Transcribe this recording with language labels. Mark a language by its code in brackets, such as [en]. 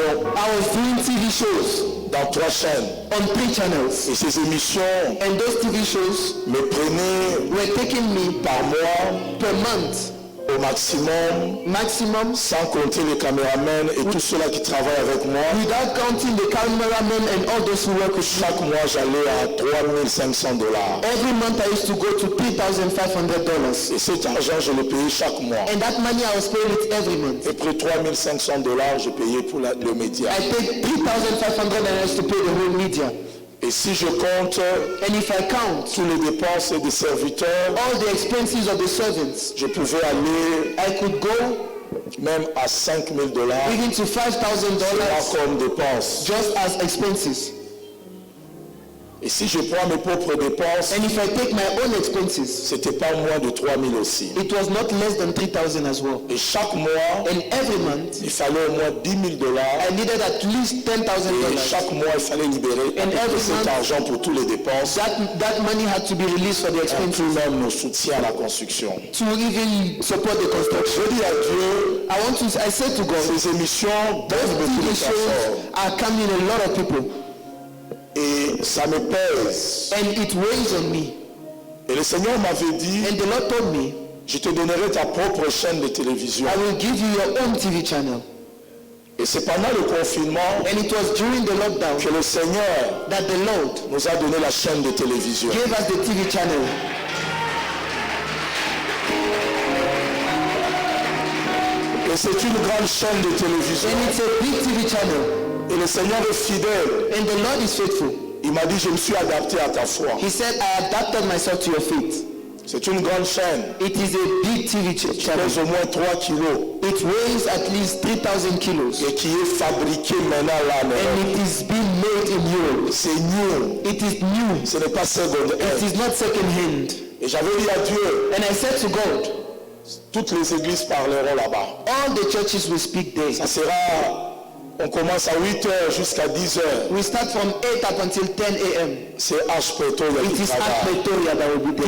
[en] I was doing TV shows [fr] dans 3 chaînes. [en] on 3 channels. [fr] Et ces émissions [en] And those TV shows [fr] me prenaient [en] were taking me [fr] par mois [en] per month, [fr] au maximum, sans compter les caméramens et tous ceux-là qui travaillent avec moi. [en] without counting the cameramen and all those who work with me. [fr] Chaque mois, j'allais à $3,500. [en] Every month I used to go to $3,500. [fr] Et cet argent, je le payais chaque mois. [en] And that money I was paying it every month. [fr] Et pour $3,500, je payais pour le média. [en] I paid $3,500 and I used to pay the whole media. [fr] Et si je compte [en] And if I count [fr] tous les dépenses des serviteurs, [en] all the expenses of the servants, [fr] je pouvais aller [en] I could go [fr] même à $5,000 [en] even to $5,000 [fr] comme dépenses. [en] just as expenses. [fr] Et si je prends mes propres dépenses, [en] And if I take my own expenses, [fr] c'était pas moins de 3,000 aussi. [en] it was not less than $3,000 as well. [fr] Et chaque mois, [en] And every month [fr] il fallait au moins $10,000. [en] I needed at least [fr] Et [en] $10,000. [fr] chaque mois, il fallait libérer [en] And every [fr] cet [en] month- [fr] argent pour tous les dépenses, [en] That money had to be released for the expenses [fr] tout même nos soutiens à la construction. [en] to even support the construction. [fr] Je dis à Dieu, [en] I said to God, [fr] ces émissions [en] those [fr] donnent beaucoup [en] TV [fr] de [en] shows [fr] personnes. [en] are coming a lot of people [fr] Et ça me pèse. [en] and it weighs on me. [fr] Et le Seigneur m'avait dit, [en] And the Lord told me, [fr] je te donnerai ta propre chaîne de télévision. [en] I will give you your own TV channel. [fr] Et c'est pendant le confinement [en] And it was during the lockdown [fr] que le Seigneur [en] that the Lord [fr] nous a donné la chaîne de télévision. [en] gave us the TV channel. [fr] Et c'est une grande chaîne de télévision. [en] And it's a big TV channel. [fr] Et le Seigneur est fidèle. [en] And the Lord is faithful. [fr] Il m'a dit, je me suis adapté à ta foi. [en] He said, I adapted myself to your faith. [fr] C'est une grande chaîne. [en] It is a big TV [fr] Qui [en] channel. [fr] pèse au moins 3 kilos. [en] It weighs at least 3,000 kilos. [fr] Et qui est fabriqué maintenant là. [en] And it is being made in Europe. [fr] C'est new. [en] It is new. [fr] Ce n'est pas secondaire. [en] It is not second hand. [fr] Et j'avais dit à Dieu, [en] And I said to God, [fr] toutes les églises parleront là-bas. [en] all the churches will speak there. [fr] Ça sera, on commence à 8h jusqu'à 10h. [en] We start from 8 up until 10 a.m. [fr] C'est H Pretoria [en] It [fr] qui [en] is at [fr] travaille. [en] Pretoria that will be there.